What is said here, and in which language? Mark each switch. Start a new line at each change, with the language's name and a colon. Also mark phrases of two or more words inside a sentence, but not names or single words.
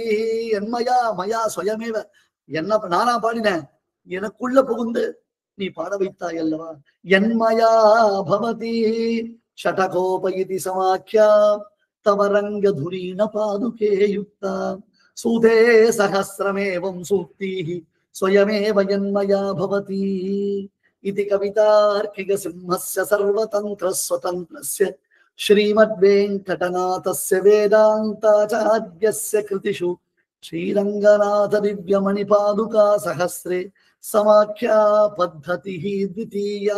Sanskrit: यन्मया मया स्वयमेव,
Tamil: என்ன நானா பாடினேன், எனக்குள்ள புகுந்து நீ பாட வைத்தாய் அல்லவா.
Sanskrit: यन्मया भवति शठकोपेति समाख्या तवरङ्गधुरीण पादुके युक्ता सूते सहस्रमेवं सूक्तिः स्वयमेव यन्मया भवति. इति कवितार्किक सिंहस्य सर्वतंत्र स्वतंत्रस्य श्रीमद्वेंकटनाथस्य वेदांताचार्यस्य कृतिषु श्रीरंगनाथ दिव्यमणिपादुका सहस्रे समाख्या पद्धतिः द्वितीया.